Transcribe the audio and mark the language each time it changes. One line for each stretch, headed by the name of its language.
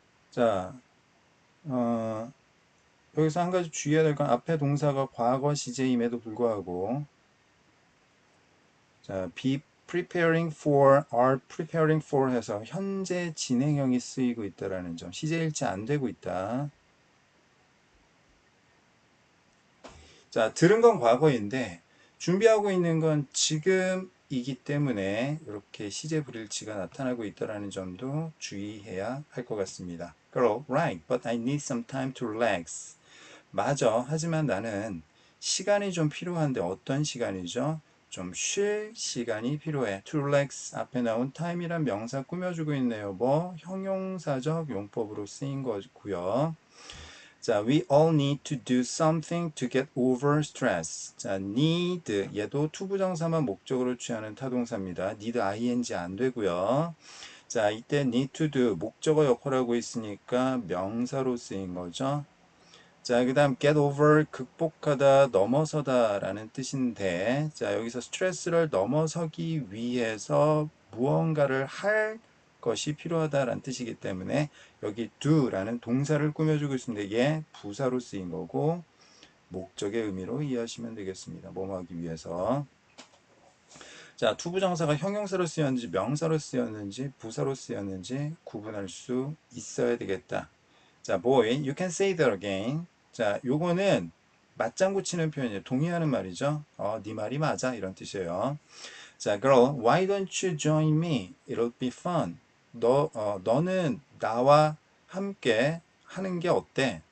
Korean: 자, 어, 여기서 한 가지 주의해야 될 건 앞에 동사가 과거 시제임에도 불구하고, 자, be preparing for, are preparing for 해서 현재 진행형이 쓰이고 있다라는 점, 시제일치 안 되고 있다. 자, 들은 건 과거인데 준비하고 있는 건 지금이기 때문에 이렇게 시제 불일치가 나타나고 있다는 점도 주의해야 할 것 같습니다.
English: Girl, right, but I need some time to relax.
Korean: 맞아. 하지만 나는 시간이 좀 필요한데 어떤 시간이죠? 좀 쉴 시간이 필요해. To relax 앞에 나온 time이란 명사 꾸며주고 있네요. 뭐 형용사적 용법으로 쓰인 거고요.
English: 자, we all need to do something to get over stress.
Korean: 자, need 얘도 투부정사만 목적으로 취하는 타동사입니다. need ing 안 되고요. 자, 이때 need to do 목적어 역할하고 있으니까 명사로 쓰인 거죠. 자, 그 다음 get over 극복하다, 넘어서다 라는 뜻인데, 자, 여기서 스트레스를 넘어서기 위해서 무언가를 할 것이 필요하다라는 뜻이기 때문에 여기 do라는 동사를 꾸며주고 있습니다. 얘 부사로 쓰인 거고 목적의 의미로 이해하시면 되겠습니다. 뭐뭐 하기 위해서. 자, 투부정사가 형용사로 쓰였는지 명사로 쓰였는지 부사로 쓰였는지 구분할 수 있어야 되겠다.
English: 자, boy, you can say that again.
Korean: 자, 요거는 맞장구 치는 표현이에요. 동의하는 말이죠. 네 말이 맞아. 이런 뜻이에요.
English: 자, girl, why don't you join me? It'll be fun.
Korean: 너는 나와 함께 하는 게 어때?